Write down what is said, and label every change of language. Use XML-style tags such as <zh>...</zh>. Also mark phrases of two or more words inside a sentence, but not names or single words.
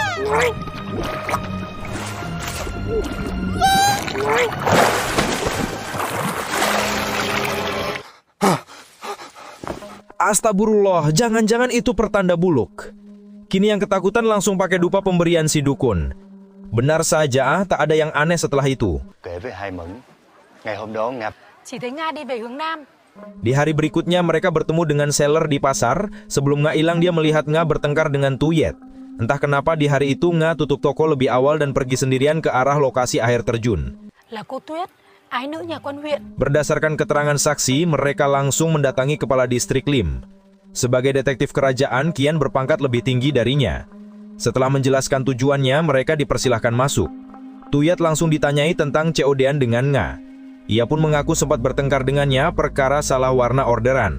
<id>Astagfirullah, jangan-jangan itu pertanda buluk. Kini yang ketakutan langsung pakai dupa pemberian si dukun. Benar saja, tak ada yang aneh setelah itu.</id> <vi>Kể với hai Mẫn, ngày hôm đó Nga Chỉ thấy Nga đi về hướng Nam.</vi> <id>Di hari berikutnya mereka bertemu dengan seller di pasar. Sebelum Nga hilang dia melihat Nga bertengkar dengan Tuyet. Entah kenapa di hari itu Nga tutup toko lebih awal dan pergi sendirian ke arah lokasi air terjun.</id> <vi>Là cô Tuyết, ái nữ nhà quan huyện.</vi> <id>Berdasarkan keterangan saksi, mereka langsung mendatangi kepala distrik Lim. Sebagai detektif kerajaan, Kian berpangkat lebih tinggi darinya. Setelah menjelaskan tujuannya, mereka dipersilahkan masuk. Tuyet langsung ditanyai tentang COD-an dengan Nga. Ia pun mengaku sempat bertengkar dengannya perkara salah warna orderan.</id>